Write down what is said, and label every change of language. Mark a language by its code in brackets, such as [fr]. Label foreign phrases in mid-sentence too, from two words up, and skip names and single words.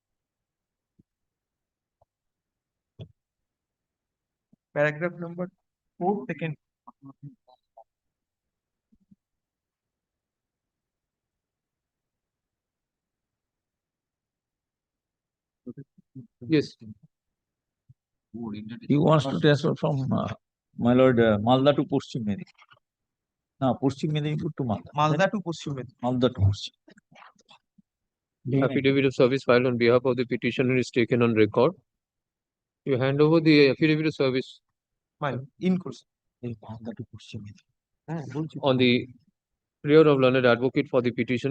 [en] Paragraph number 4, second. Yes. He wants to transfer from, my lord, Malda to Paschim Medinipur. No, Paschim Medinipur to Malda. Malda to Paschim Medinipur. Malda to Paschim. Affidavit of service filed on behalf of the petitioner is taken on record. You hand over the affidavit of service Mine, in course. Malda to Paschim on the prayer of learned advocate for the petitioner.